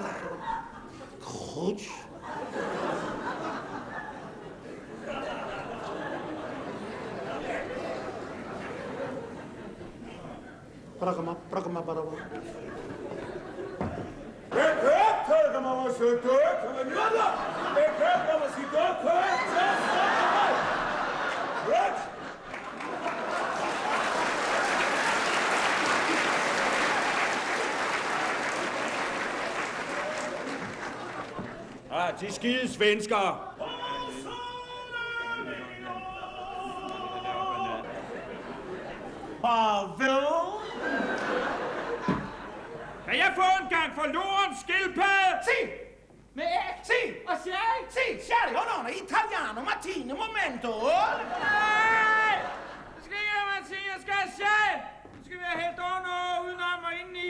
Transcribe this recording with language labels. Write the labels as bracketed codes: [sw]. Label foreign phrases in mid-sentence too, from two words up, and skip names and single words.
[da] Khuch. Pragma baraba. Pragma wasito. Kamanyala. Pragma wasito. Right. Ah, de skide svenskere. Pavel. Kan jeg få en gang forloren skildpadde? Sì! Med æg? Sì! Og sherry? [it] Sì, Sherry, [en] oh no, [it] italiano, Martino, momento! [da] Nej! Det skal ikke være til, jeg skal have sherry! Det skal være helt under og udenom og indeni.